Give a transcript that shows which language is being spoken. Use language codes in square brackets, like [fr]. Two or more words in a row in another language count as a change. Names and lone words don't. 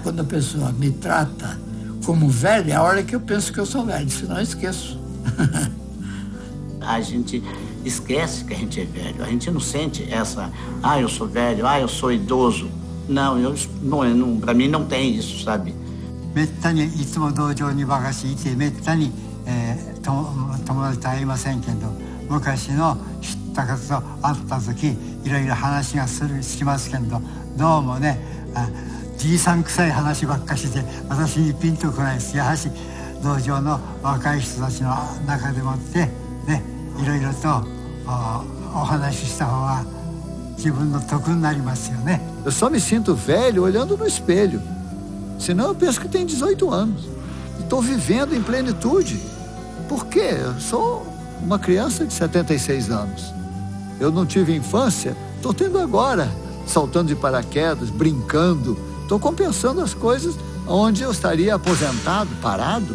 [pt] Quando a pessoa me trata como velho, é a hora que eu penso que eu sou velho, senão eu esqueço. A gente esquece que a gente é velho, a gente não sente essa, eu sou velho, eu sou idoso. Não, para mí não tem isso, sabe? [ja] めったにいつも道場にばかしいてめったに、友達と会いませんけど、昔の知った方と会った時いろいろ話がしますけど、どうもね、じいさん臭い話ばっかしで私にピンとこないです。やはし道場の若い人たちの中でもってね、いろいろとお話しした方が自分の得になりますよね。 [pt] Eu só me sinto velho olhando no espelho. Senão eu penso que tenho 18 anos. Estou vivendo em plenitude. Por quê? Eu sou uma criança de 76 anos. Eu não tive infância, estou tendo agora. Saltando de paraquedas, brincando. Estou compensando as coisas onde eu estaria aposentado, parado.